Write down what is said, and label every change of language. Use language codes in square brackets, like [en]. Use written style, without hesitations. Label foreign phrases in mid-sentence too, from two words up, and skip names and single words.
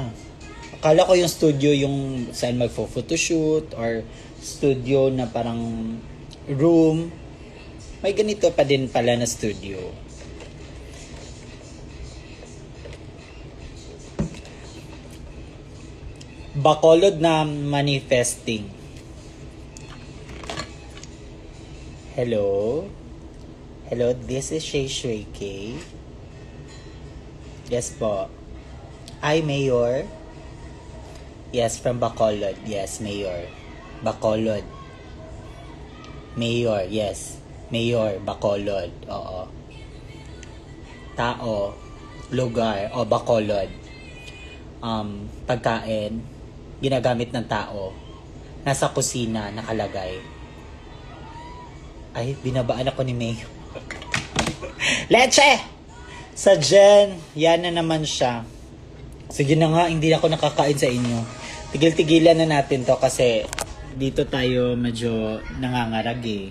[tl] Akala ko yung studio yung saan magfo-photoshoot or studio na parang room. May ganito pa din pala na studio. Bacolod na manifesting. Hello? [en] Hello, this is Shay Shreke. Yes po. Hi, Mayor. Yes, from Bacolod. Yes, Mayor. Bacolod. Mayor, yes. [tl] Mayor, Bacolod. Oo. Tao. Lugar. O, Bacolod. Pagkain. Ginagamit ng tao. Nasa kusina, nakalagay. Ay, binabaan ako ni Mayor. Leche! Sa Jen, yan na naman siya. Sige na nga, hindi ako nakakain sa inyo. Tigil-tigilan na natin to kasi dito tayo medyo nangangarag eh.